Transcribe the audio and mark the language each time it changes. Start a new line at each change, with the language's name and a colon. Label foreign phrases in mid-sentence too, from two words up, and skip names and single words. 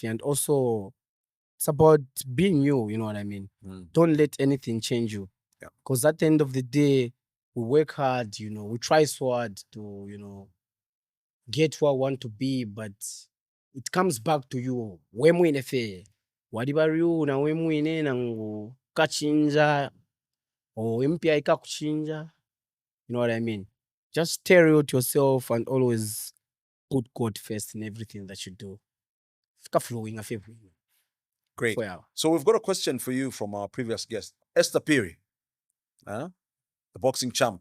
English: And also, it's about being you know what I mean? Don't let anything change you. Because at the end of the day, we work hard, we try so hard to, get where we want to be, but it comes back to you. Wemwine fe. Wadibariu na wemwine na ngu kachinja or impia ika kuchinja. You know what I mean? Just stare out yourself and always put God first in everything that you do. Flowing. Great. So we've got a question for you from our previous guest, Esther Piri, the boxing champ.